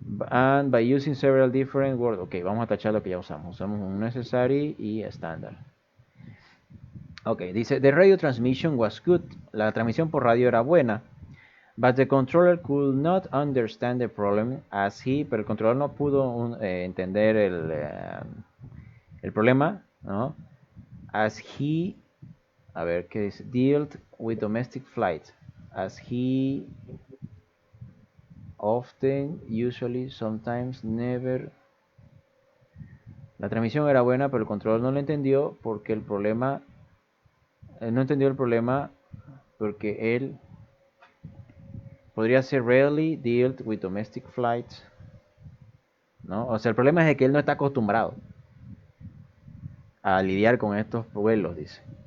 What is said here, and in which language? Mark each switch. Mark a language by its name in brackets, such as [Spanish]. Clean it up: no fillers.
[English] And by using several different words. [Spanish] Ok, vamos a tachar lo que ya usamos. Usamos [English] unnecessary [Spanish] y estándar. [English] Ok, [Spanish] dice, [English] the radio transmission was good. [Spanish] La transmisión por radio era buena. [English] But the controller could not understand the problem [Spanish] pero el controlador no pudo entender el problema, ¿no? [English] As he, [Spanish] a ver, ¿qué dice? [English] Dealt with domestic flights. As he often, usually, sometimes, never. [Spanish] La transmisión era buena, pero el controlador no lo entendió porque el problema, no entendió el problema porque él podría ser [English] rarely dealt with domestic flights, [Spanish] ¿no? O sea, el problema es de que él no está acostumbrado a lidiar con estos vuelos, dice.